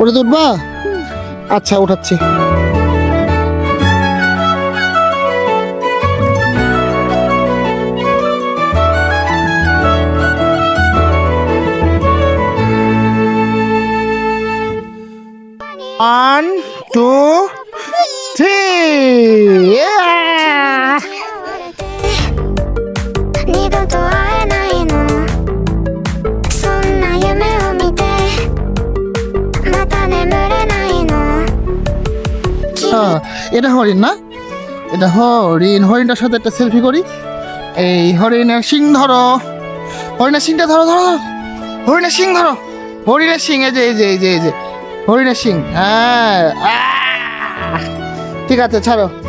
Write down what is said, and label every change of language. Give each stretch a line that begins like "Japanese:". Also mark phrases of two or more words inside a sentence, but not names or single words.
Bangla: ওটাতে উঠবা? আচ্ছা, উঠাচ্ছি।
English: one, two, three.
Japanese: 二度と会えないのそんな夢を見てまた眠れないの
Bangla: এটা হরিণ না? এটা হরিণ। হরিণটার সাথে একটা সেলফি করি। এই হরিণের শিং ধরো। হরিণের শিংটা ধরো, ধরো, ধরো। হরিণের শিং ধরো। হরিণের শিং, এই যে এই যে এই যে এই যে হরিণের শিং। হ্যাঁ, ঠিক আছে, ছাড়ো।